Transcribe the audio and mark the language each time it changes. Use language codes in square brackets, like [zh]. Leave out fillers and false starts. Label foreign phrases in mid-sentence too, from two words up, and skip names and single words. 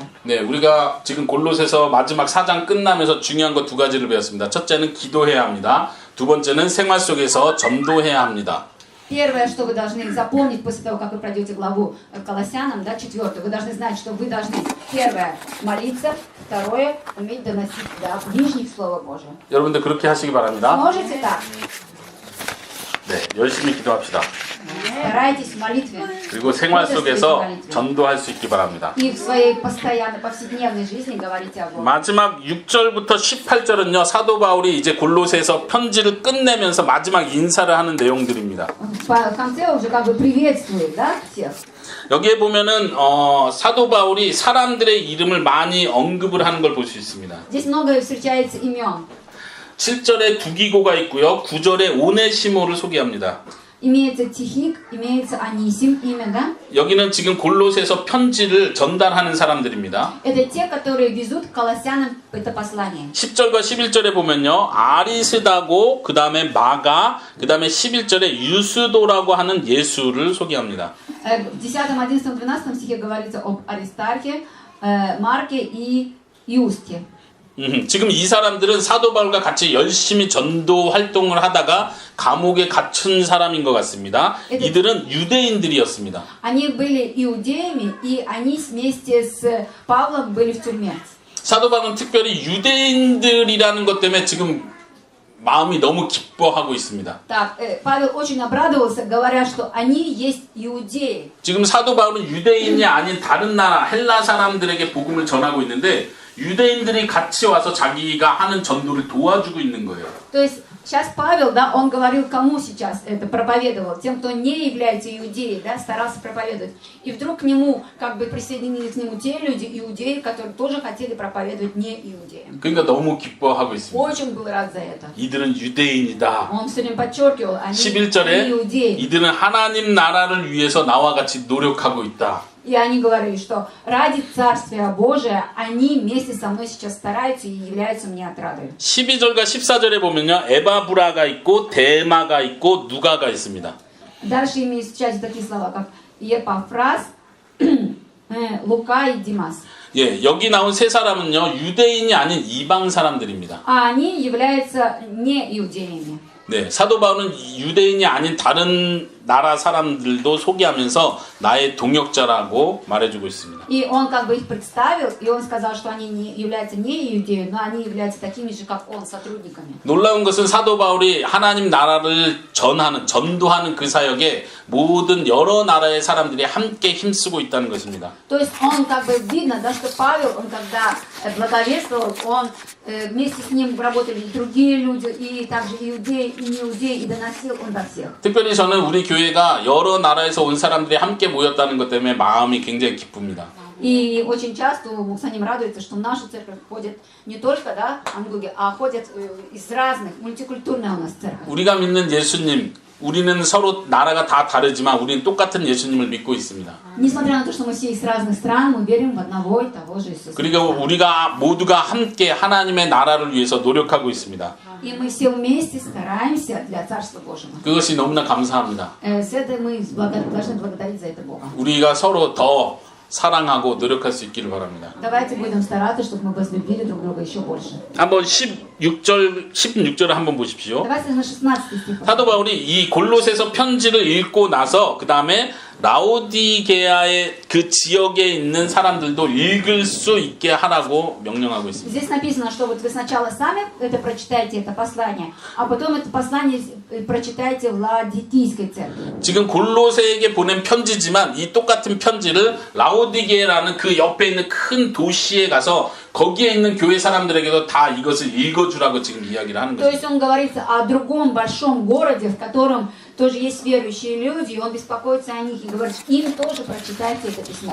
[ko] 네, 우리가 지금 골로새서 마지막 4장 끝나면서 중요한 거 두 가지를 배웠습니다. 첫째는 기도해야 합니다. 두 번째는 생활 속에서 전도해야 합니다. [ru] Первое, что вы должны запомнить после того, как вы пройдете главу Колоссянам, да, 4, вы должны знать, что вы должны, первое, молиться, второе, уметь доносить до ближних Слово Божие. [ko] 여러분들 그렇게 하시기 바랍니다. [ru] Можете так? [ko] 네, 열심히 기도합시다. [ru] Старайтесь в молитве. [ko] 그리고 생활 속에서 전도할 수 있기 바랍니다. [ru] И в своей постоянной, повседневной жизни говорите о Боге. [ko] 마지막 6절부터 18절은요, 사도 바울이 이제 골로새에서 편지를 끝내면서 마지막 인사를 하는 내용들입니다. [ru] В конце уже как бы приветствует, да, всех. [ko] 여기에 보면은 사도 바울이 사람들의 이름을 많이 언급을 하는 걸 볼 수 있습니다. [ru] Здесь много встречается имен. [ko] 7절에 두기고가 있고요. 9절에 오네시모를 소개합니다. [ru] Имеется Тихик, имеется Анисим, имя, да? [ko] 여기는 지금 골로새에서 편지를 전달하는 사람들입니다. [ru] Это те, которые везут к колоссянам это послание. [ko] 10절과 11절에 보면요. 아리스다고, 그 다음에 마가, 그 다음에 11절에 유스도라고 하는 예수를 소개합니다. [ru] В 10, 11, 12 стихе говорится об Аристархе, Марке и Иусте. [ko] 지금 이 사람들은 사도 바울과 같이 열심히 전도 활동을 하다가 감옥에 갇힌 사람인 것 같습니다. 이들은 유대인들이었습니다. [ru] Они были иудеями, и они вместе с Павлом были в тюрьме. [ko] 사도 바울은 특별히 유대인들이라는 것 때문에 지금 마음이 너무 기뻐하고 있습니다. [ru] Так, Павел очень обрадовался, говоря, что они есть иудеи. [ko] 지금 사도 바울은 유대인이 아닌 다른 나라 헬라 사람들에게 복음을 전하고 있는데 유대인들이 같이 와서 자기가 하는 전도를 도와주고 있는 거예요. [ru] То есть сейчас Павел, да, он говорил, кому сейчас это проповедовал? Тем, кто не является иудеей, да, старался проповедовать. И вдруг к нему, как бы присоединились к нему те люди, иудеи, которые тоже хотели проповедовать не иудеям. [ko] 그러니까 너무 기뻐하고 있습니다. [ru] Очень был рад за это. [ko] 이들은 유대인이다. [ru] Он все время подчеркивал, они [ko] 11절에 [ru] иудеи. [ko] 이들은 하나님 나라를 위해서 나와 같이 노력하고 있다. [ru] И они говорили, что ради Царствия Божия они вместе со мной сейчас стараются и являются мне отрадой. [ko] 12절과 14절에 보면요. 에바브라가 있고 데마가 있고 누가가 있습니다. [ru] Дальше имеют в части такие слова, как Епафрас, Лука и Димас. [ko] 예, 여기 나온 세 사람은요. 유대인이 아닌 이방 사람들입니다. [ru] А они являются не иудеями. [ko] 네, 사도 바울은 유대인이 아닌 다른 나라 사람들도 소개하면서 나의 동역자라고 말해주고 있습니다. [ru] И он как бы их представил, и он сказал, что они не являются не иудеями, но они являются такими же, как он, сотрудниками. [ko] 놀라운 것은 사도 바울이 하나님 나라를 전도하는 그 사역에 모든 여러 나라의 사람들이 함께 힘쓰고 있다는 것입니다. [ru] То есть он как бы видно, да, что Павел, он когда благовествовал, он вместе с ним работали и другие люди, и также иудеи, и неиудеи, и доносил он до всех. [ko] 특별히 저는 우리 교회가 여러 나라에서 온 사람들이 함께 모였다는 것 때문에 마음이 굉장히 기쁩니다. [ru] И очень часто Муксаним радуется, что в нашу церковь ходят не только, да, ангуги, а ходят из разных, мультикультурная у нас церковь. [ko] 우리가 믿는 예수님, 우리는 서로 나라가 다 다르지만 우리는 똑같은 예수님을 믿고 있습니다. [ru] Несмотря на то, что мы все из разных стран, мы верим в одного и того же Иисуса. [ko] 그리고 우리가 모두가 함께 하나님의 나라를 위해서 노력하고 있습니다. [ru] И мы все вместе стараемся для Царства Божьего. [ko] 그것이 너무나 감사합니다. [ru] С этой мы должны благодарить за это Бога. [ko] 우리가 서로 더 사랑하고 노력할 수 있기를 바랍니다. [ru] Давайте будем стараться, чтобы мы возлюбили друг друга еще больше. [ko] 한번 16절을 한번 보십시오. [ru] Давайте на 16 стих. [ko] 사도 바울이 이 골로새서 편지를 읽고 나서 그 다음에 라오디게아의 그 지역에 있는 사람들도 읽을 수 있게 하라고 명령하고 있습니다. [ru] Здесь написано, что вот вы сначала сами это прочитаете, это послание, а потом это послание прочитайте в Лаодикийской церкви. [ko] 지금 골로새에게 보낸 편지지만 이 똑같은 편지를 라오디게라는 그 옆에 있는 큰 도시에 가서 거기에 있는 교회 사람들에게도 다 이것을 읽어주라고 지금 이야기를 하는 [ru] То [ko] 거죠. [ru] есть он говорит о другом большом городе, в котором тоже есть верующие люди, и он беспокоится о них и говорит, им тоже прочитайте это письмо.